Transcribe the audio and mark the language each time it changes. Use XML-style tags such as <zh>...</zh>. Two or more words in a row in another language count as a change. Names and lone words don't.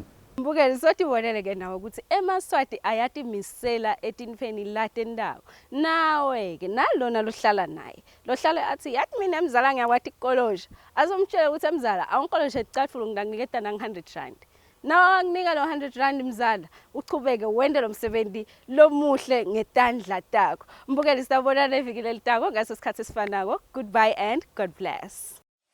<ss>Mbukeli sothi bonele-ke nawe ukuthi emaswati ayatimisela etinfeni latendako nawe-ke nalona lohlala naye lohlala athi yathi mina mzala ngiyakwati kukolosha azomtshela ukuthi mzala awungikoloshe ecatfulo ngidakuniketa nang-100 nawa nginika lo 100 mzala uchubeke wende lo msebenzi lomuhle ngetandla takho. Mbukeli sitawubonana evikini elitako ngaso sikhathi esifanako.</ss> <en>Goodbye and God bless.</en>